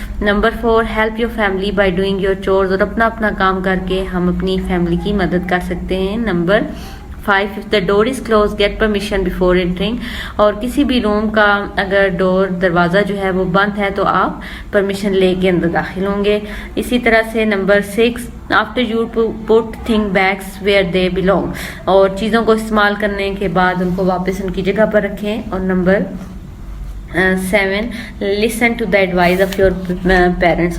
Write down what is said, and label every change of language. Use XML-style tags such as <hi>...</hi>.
<ur>Number 4</ur> <en>Help your family by doing your chores.</en> <ur>اور اپنا کام کر کے ہم اپنی فیملی کی مدد کر سکتے ہیں.</ur> <en>Number 5 if the door is closed get permission before entering.</en> <ur>اور کسی بھی روم کا اگر دروازہ جو ہے وہ بند ہے تو آپ پرمیشن لے کے اندر داخل ہوں گے. اسی طرح سے</ur> <en>Number 6 after you put things back where they belong.</en> <ur>اور چیزوں کو استعمال کرنے کے بعد ان کو واپس ان کی جگہ پر رکھیں.</ur> <en>اور number 7 listen to the advice of your parents.</en>